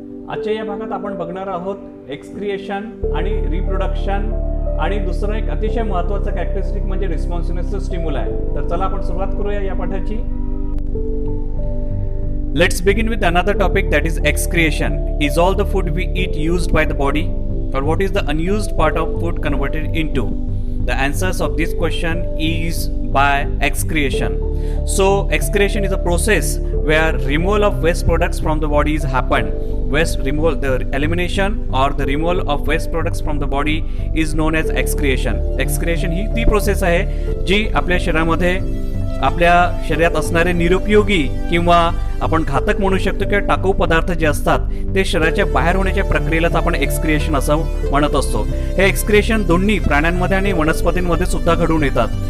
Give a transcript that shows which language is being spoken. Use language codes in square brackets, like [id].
[mr] आजच्या या भागात आपण बघणार आहोत एक्सक्रिएशन आणि रिप्रोडक्शन आणि दुसरं एक अतिशय महत्त्वाचं कॅरेक्टरिस्टिक म्हणजे रिस्पॉन्सिव्हनेस टू स्टिम्युलाई. तर चला आपण सुरुवात करूया या पाठाची. [en] Let's begin with another topic, that is excretion. Is all the food we eat used by the body, or what is the unused part of food converted into? The answers of this question is by excretion. So excretion is a process where removal of waste products from the body is happened. Waste removal, the elimination or the removal of waste products from the body is known as excretion. [mr] Excretion ही ती process आहे जी आपल्या शरीरामध्ये आपल्या शरीरात असणारे निरुपयोगी किंवा आपण घातक म्हणू शकतो किंवा टाकाऊ पदार्थ जे असतात ते शरीराच्या बाहेर होण्याच्या प्रक्रियेलाच आपण एक्सक्रिएशन असं म्हणत असतो. हे एक्सक्रिएशन दोन्ही प्राण्यांमध्ये आणि वनस्पतींमध्ये सुद्धा घडून येतात.